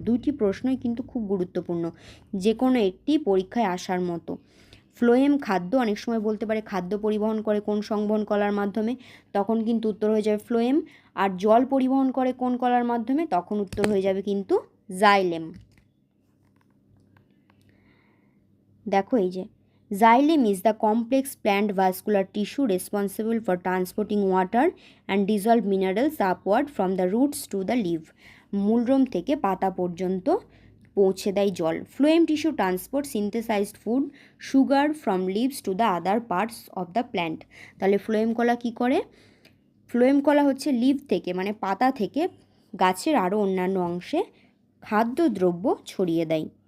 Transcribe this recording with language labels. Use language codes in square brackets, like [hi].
[bn] দুইটি প্রশ্নই কিন্তু খুব গুরুত্বপূর্ণ, যে কোনো একটি পরীক্ষায় আসার মতো। ফ্লোয়েম খাদ্য, অনেক সময় বলতে পারে খাদ্য পরিবহন করে কোন সংবহন কলার মাধ্যমে, তখন কিন্তু উত্তর হয়ে যাবে ফ্লোয়েম। আর জল পরিবহন করে কোন কলার মাধ্যমে, তখন উত্তর হয়ে যাবে কিন্তু জাইলেম। দেখো এই যে [en] xylem is the complex plant vascular tissue responsible for transporting water and dissolved minerals upward from the roots to the leaf. [bn] মূলরোম থেকে পাতা পর্যন্ত পৌঁছে দেয় জল। [en] Phloem tissue transport synthesized food sugar from leaves to the other parts of the plant. [bn] তাহলে phloem কলা কী করে? Phloem কলা হচ্ছে লিভ থেকে, মানে পাতা থেকে গাছের আরও অন্যান্য অংশে খাদ্যদ্রব্য ছড়িয়ে দেয়।